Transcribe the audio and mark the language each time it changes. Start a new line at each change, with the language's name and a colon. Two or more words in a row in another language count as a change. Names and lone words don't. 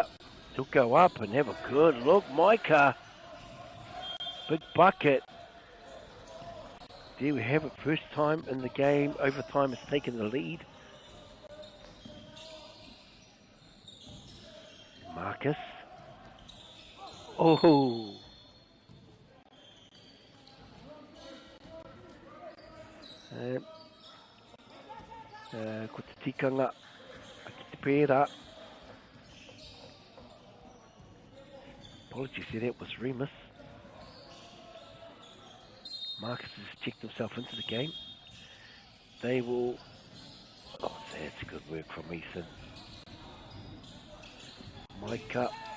English: He'll go up and have a good look. Micah. Big bucket. There we have it. First time in the game. Overtime has taken the lead. Marcus.
Māori: Oh. Ko te tikanga. Ki te pērā.
English: Apologies there, that was Remus. Marcus has checked himself into the game. They will... Oh, that's good work from Ethan. Micah.